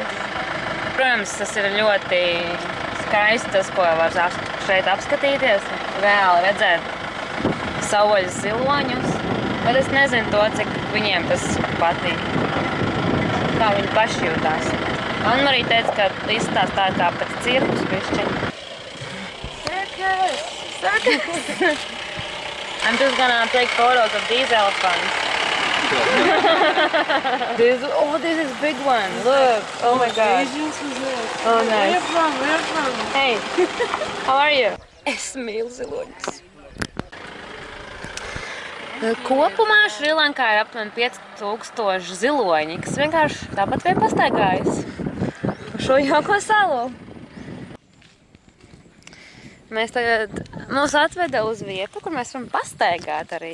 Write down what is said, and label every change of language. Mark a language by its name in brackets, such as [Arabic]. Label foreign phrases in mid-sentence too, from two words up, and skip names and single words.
[Latvian] Protams, tas ir ļoti skaisti, tas, ko var šeit apskatīties, reāli redzēt saules ziloņus, bet es nezinu to, cik viņiem tas patīk, kā viņi paši jūtās. Anna-Marija teica, ka izskatās tā kā pēc cirkus bišķiņ. [English] Circus! Circus! I'm just gonna take photos of these elephants. This is big one. Look. Oh my God. Oh, nice. Where from? Hey, how are you? [Latvian] Es mīlu ziloņus. Kopumā Šrilankā ir aptuveni 5000 ziloņi, kas vienkārši tāpat vien pastaigājas šo jauko salu. Mūs atveda uz vietu, kur mēs varam pastaigāt arī.